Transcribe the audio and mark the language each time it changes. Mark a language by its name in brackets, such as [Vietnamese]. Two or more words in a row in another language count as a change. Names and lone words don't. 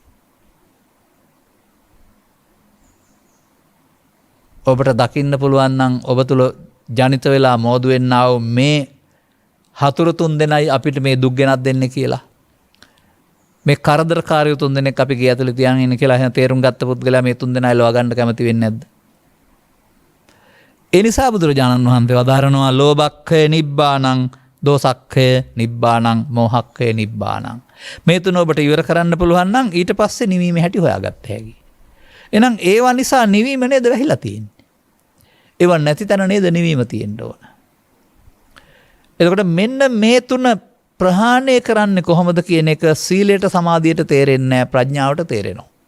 [Sinhala] ඔබට දකින්න පුළුවන් නම් ඔබ තුල ජනිත වෙලා මෝදු වෙන්නා වූ මේ හතුරු තුන් දෙනයි අපිට මේ දුක් ගෙනත් දෙන්නේ කියලා. මේ කරදරකාරයෝ තුන් දෙනෙක් අපි ගේ ඇතුලේ තියන් ඉන්නේ කියලා එහෙනම් තේරුම් ගත්ත පුද්ගලයා මේ තුන් දෙනා ලවා ගන්න කැමති වෙන්නේ නැද්ද? ඒ නිසා බුදුරජාණන් වහන්සේ වදාරනවා [Pali] ලෝභක්ඛය නිබ්බානං, දෝසක්ඛය නිබ්බානං, මෝහක්ඛය නිබ්බානං. [Sinhala] මේ තුන ඔබට ඉවර කරන්න පුළුවන් නම් ඊට පස්සේ නිවීමේ හැටි හොයාගත්ත හැකියි. එහෙනම් ඒවා නිසා නිවීම නේද වැහිලා තියෙන්නේ? ඒවා නැති තැන නේද නිවීම තියෙන්න ඕන. එතකොට මෙන්න මේ තුන ප්‍රහාණය කරන්නේ කොහොමද කියන එක සීලයට සමාධියට තේරෙන්නේ නැහැ, ප්‍රඥාවට තේරෙනවා.